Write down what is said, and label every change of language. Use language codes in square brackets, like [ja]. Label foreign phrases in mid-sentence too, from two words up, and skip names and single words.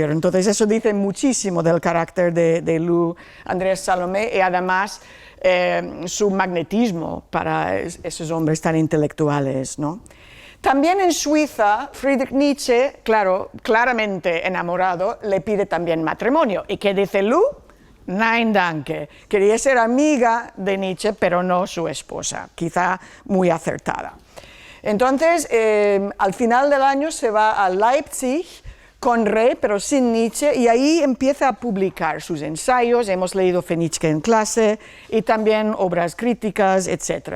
[es] Entonces eso dice muchísimo del carácter de Lu Andrés Salomé y además su magnetismo para esos hombres tan intelectuales, ¿no? También en Suiza, Friedrich Nietzsche, claro, claramente enamorado, le pide también matrimonio. ¿Y qué dice Lu? [de] Nein danke. [es] Quería ser amiga de Nietzsche, pero no su esposa, quizá muy acertada. Entonces, al final del año se va a Leipzig con Rée, pero sin Nietzsche, y ahí empieza a publicar sus ensayos. Hemos leído Nietzsche en clase, y también obras críticas, etc.